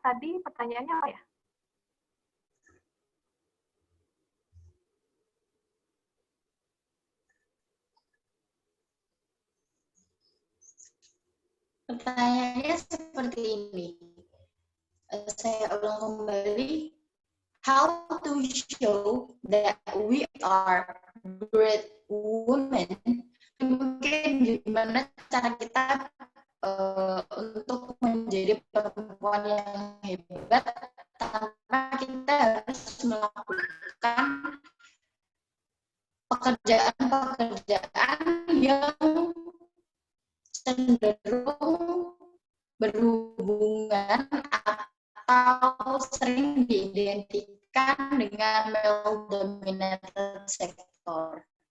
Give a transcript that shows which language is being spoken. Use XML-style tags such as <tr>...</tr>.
<id>Tadi pertanyaannya apa ya? Pertanyaannya seperti ini. Saya ulang kembali.</id> <en>How to show that we are great women?</en> <id>Mungkin gimana cara kita untuk menjadi perempuan yang hebat tanpa kita harus melakukan pekerjaan-pekerjaan yang cenderung berhubungan atau sering diidentikan dengan male-dominated sector.</id>